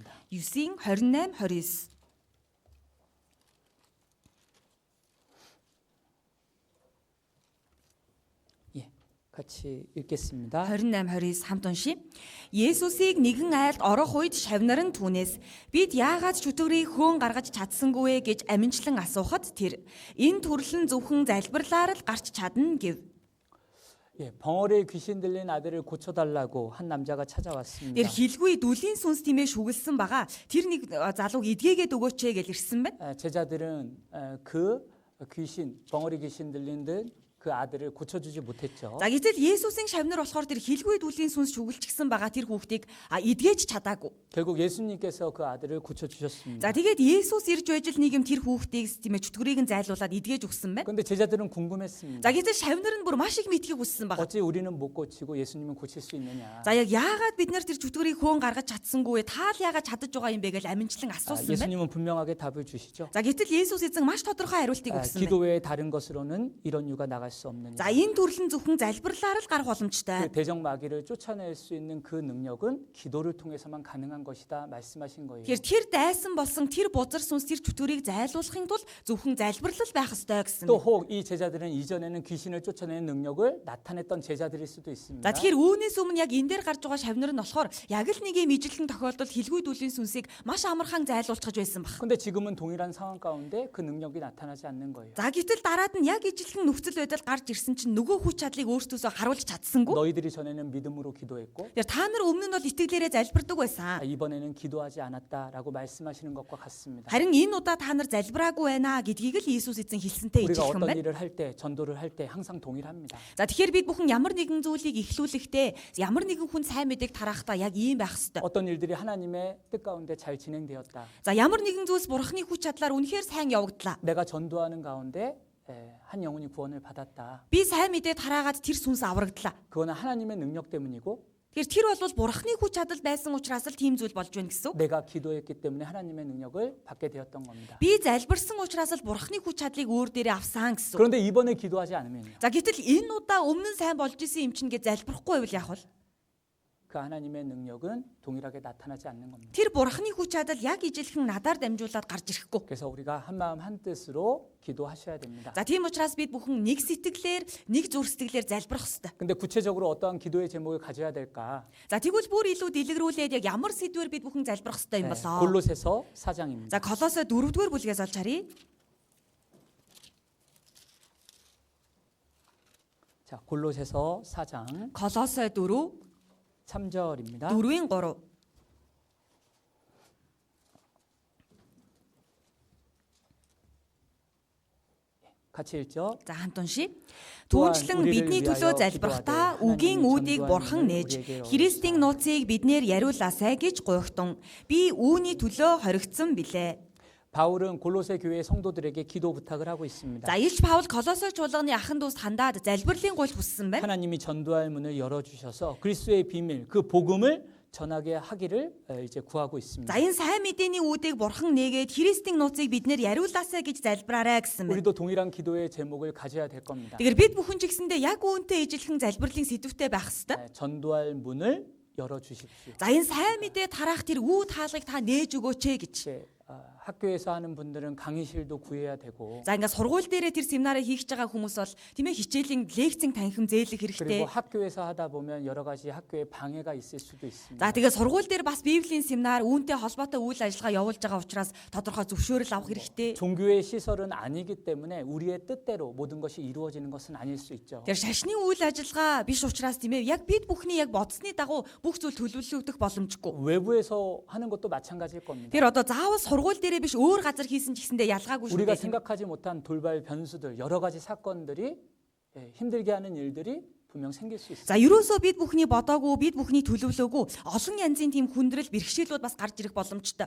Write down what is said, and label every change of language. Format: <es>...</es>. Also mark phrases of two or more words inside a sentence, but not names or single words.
<mn>9-ийн 28 29.</mn> <ko>예, 같이 읽겠습니다.</ko> <mn>28 29 хамт уншия. Есүсийг нэгэн айлд орох үед шавнар нь түүнээс бид яагаад ч өтгөрийг хөөн гаргаж чадсангүй вэ гэж аминчлан асуухад тэр энэ төрөл нь зөвхөн залбирлаар л гарч чадна гэв.</mn> <ko>예, 벙어리에 귀신 들린 아들을 고쳐달라고 한 남자가</ko> <mn>Тэр</mn> <ko>찾아왔습니다.</ko> <mn>хилгүй дүлийн сүнс тиймээ шүглсэн байгаа. Тэр нэг залууг эдгээгээд өгөөч гэж ирсэн байна.</mn> <ko>제자들은 그 귀신, 벙어리 귀신 들린 듯 그 아들을 고쳐주지 못했죠.</ko> <mn>За гэтэл Есүсийн шавнар болохоор тэр хилгүй дүлийн сүнс шүглчихсэн байгаа тэр хүүхдийг эдгээж чадаагүй.</mn> <ko>결국 예수님께서 그 아들을 고쳐주셨습니다.</ko> <mn>За тэгээд Есүс ирж байж л нийгэм тэр хүүхдийг тиймээ чөтгөрийг нь зайлуулад эдгээж өгсөн байна.</mn> <ko>근데 제자들은 궁금했습니다.</ko> <mn>За гэтэл шавнар нь бүр маш их мэдхийг хүссэн байгаа.</mn> <ko>어찌 우리는 못 고치고 예수님은 고칠 수 있느냐?</ko> <mn>За яг яагаад бид нар тэр чөтгөрийг хөөн гаргаж чадсангүй вэ? Та л яагаад чадаж байгаа юм бэ гэж аминчлан асуусан байна.</mn> <ko>예수님은 분명하게 답을 주시죠.</ko> <mn>За гэтэл Есүс эзэн маш тодорхой хариултыг өгсөн</mn> <ko>기도</ko> <mn>байна.</mn> <ko>외에 다른 것으로는 이런 유가 나갈 수 없느냐?</ko> <mn>За энэ төрөл нь зөвхөн залбирлаар л гарах боломжтой.</mn> <ko>그 대적 마귀를 쫓아낼 수 있는 그 능력은 기도를 통해서만 가능한 것이다 말씀하신 거예요.</ko> <mn>Тэгэхээр тэр дайсан болсон тэр бузар сүнс тэр чөтгөрийг зайлуулахын тулд зөвхөн залбирлал байх ёстой гэсэн.</mn> <ko>또 혹 이 제자들은 이전에는 귀신을 쫓아내는 능력을 나타냈던 제자들일 수도 있습니다.</ko> <mn>За тэгэхээр үүнээс өмнө яг энэ дээр гарч байгаа шавнар нь болохоор яг л нэг юм ижилхэн тохиолдолд хилгүй дүлийн сүнсийг маш амархан зайлуулчихж байсан баг.</mn> <ko>근데 지금은 동일한 상황 가운데 그 능력이 나타나지 않는 거예요.</ko> <mn>За гэтэл дараад нь яг ижилхэн нөхцөл байдал гарч ирсэн чинь нөгөө хүч чадлыг өөртөөсөө харуулж чадсангүй.</mn> <ko>너희들이 전에는 믿음으로 기도했고</ko> <mn>Тэр та нар өмнө нь бол итгэлээрээ залбирдаг байсан.</mn> <ko>이번에는 기도하지 않았다라고 말씀하시는 것과 같습니다.</ko> <mn>Харин энэ удаа та нар залбираагүй байна гэдгийг л Иесус эзэн хэлсэнтэй</mn> <ko>우리가</ko> <mn>ижилхэн</mn> <ko>어떤</ko> <mn>байна.</mn> <ko>일을 할 때, 전도를 할 때 항상 동일합니다.</ko> <mn>За тэгэхээр бид бүхэн ямар нэгэн зүйлийг эхлүүлэхдээ ямар нэгэн хүн сайн мэдээг тарахдаа яг ийм байх ёстой.</mn> <ko>어떤 일들이 하나님의 뜻 가운데 잘 진행되었다.</ko> <mn>За ямар нэгэн зүйлс бурхны хүч чадлаар үнэхээр сайн явагдлаа.</mn> <ko>내가 전도하는 가운데 한 영혼이 구원을 받았다.</ko> <mn>Би сайн мэдээ тараагаад тэр сүнс аврагдлаа.</mn> <ko>그거는 하나님의 능력 때문이고</ko> <mn>Тэгэхээр тэр бол бурхны хүч чадал байсан учраас л тийм зүйл болж байна гэсэн.</mn> <ko>내가 기도했기 때문에 하나님의 능력을 받게 되었던 겁니다.</ko> <mn>Би залбирсан учраас л бурхны хүч чадлыг өөр дээрээ авсан гэсэн.</mn> <ko>그런데 이번에 기도하지 않으면요.</ko> <mn>За гэтэл энэ удаа өмнө нь сайн болж исэн юм чинь гэж залбирахгүй байвал яах вэ?</mn> <ko>그 하나님의 능력은 동일하게 나타나지 않는 겁니다.</ko> <mn>Тэр бурхны хүч чадал яг ижилхэн надаар дамжуулаад гарч ирэхгүй.</mn> <ko>그래서 우리가 한 마음 한 뜻으로 기도하셔야 됩니다.</ko> <mn>За тийм учраас бид бүхэн нэг сэтгэлээр, нэг зүрх сэтгэлээр залбирах ёстой.</mn> <ko>근데 구체적으로 어떠한 기도의 제목을 가져야 될까?</ko> <mn>За тэгвэл бүр илүү дэлгэрүүлээд яг ямар сэдвээр бид бүхэн залбирах ёстой юм болоо.</mn> <ko>골로새서 4장입니다.</ko> <mn>За Колосой 4-р бүлгээс олж харъя.</mn> <ko>자, 골로새서 4장</ko> <mn>Колосой 4</mn> <ko>3절입니다.</ko> <mn>4-ийн 3.</mn> <ko>같이 읽죠.</ko> <mn>За хамт уншия. Түүнчлэн бидний төлөө залбирахдаа үгийн үүдийг бурхан нээж Христийн нууцыг биднээр яриулаасай гэж гуйхтун. Би үүний төлөө хоригдсон билээ.</mn> <ko>바울은 골로새 교회 성도들에게 기도 부탁을 하고 있습니다.</ko> <mn>За Илч Паул Колосой чуулганы ахын дүүс хандаад залбирлын гуйл хүссэн байна.</mn> <ko>하나님이 전도할 문을 열어 주셔서 그리스도의 비밀, 그 복음을 전하게 하기를 이제 구하고 있습니다.</ko> <mn>За энэ сайн мэдээний үүдийг бурхан нээгээд Христийн нууцыг биднээр яриулаасай гэж залбираарай гэсэн байна.</mn> <ko>우리도 동일한 기도의 제목을 가져야 될 겁니다.</ko> <mn>Тэгэхээр бид бүхэн ч гэсэндээ яг үүнтэй ижилхэн залбирлын сэдвтэй байх ёстой.</mn> <ko>전도할 문을 열어 주십시오.</ko> <mn>За энэ сайн мэдээ тараах тэр үүд хаалгыг та нээж өгөөч гэж.</mn> <ko>이제 학교에서 하는 분들은 강의실도 구해야 되고</ko> <mn>За ингээд сургууль дээрээ тэр семинарыг хийж байгаа хүмүүс бол тийм ээ хичээлийн лекцийн танхим зээлэх</mn> <ko>그리고</ko> <mn>хэрэгтэй.</mn> <ko>학교에서 하다 보면 여러 가지 학교에 방해가 있을 수도 있습니다.</ko> <mn>За тэгээд сургууль дээр бас библийн семинар үүнтэй холбоотой үйл ажиллагаа явуулж байгаа учраас тодорхой зөвшөөрөл авах хэрэгтэй.</mn> <ko>종교의 시설은 아니기 때문에 우리의 뜻대로 모든 것이 이루어지는 것은 아닐 수 있죠.</ko> <mn>Тэр шашны үйл ажиллагаа биш учраас тийм ээ яг бид бүхний яг бодсны дагуу бүх зүйл төлөвлөгдөх боломжгүй.</mn> <ko>외부에서 하는 것도 마찬가지일 겁니다.</ko> <mn>Тэр одоо заавал сургууль дээрээ биш өөр газар хийсэн ч гэсэндээ ялгаагүй шүү</mn> <ko>우리가</ko> <mn>дээ.</mn> <ko>생각하지 못한 돌발 변수들, 여러 가지 사건들이 힘들게 하는 일들이 분명 생길 수 있어요.</ko> <mn>За ерөөсөө бид бүхний бодоогүй, бид бүхний төлөвлөөгүй олон янзын тийм хүндрэл бэрхшээлүүд бас гарч ирэх боломжтой.</mn>